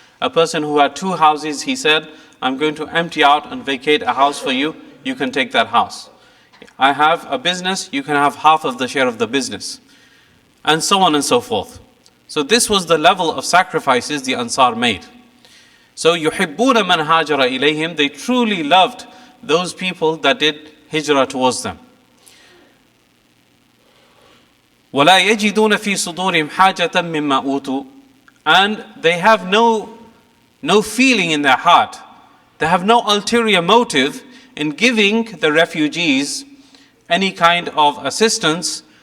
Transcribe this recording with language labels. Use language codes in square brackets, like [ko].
[en] A person who had 2 houses, he said, I'm going to empty out and vacate a house for you. You can take that house. I have a business, you can have half of the share of the business. And so on and so forth. So this was the level of sacrifices the Ansar made. [ar] So يُحِبُّونَ مَنْ هَاجَرَ إِلَيْهِمْ. [en] They truly loved those people that did hijrah towards them. [ar] وَلَا يَجِدُونَ فِي صُدُورِهِمْ حَاجَةً مِمَّا أُوتُوا. [en] And they have no feeling in their heart. They have no ulterior motive in giving the refugees any kind of assistance.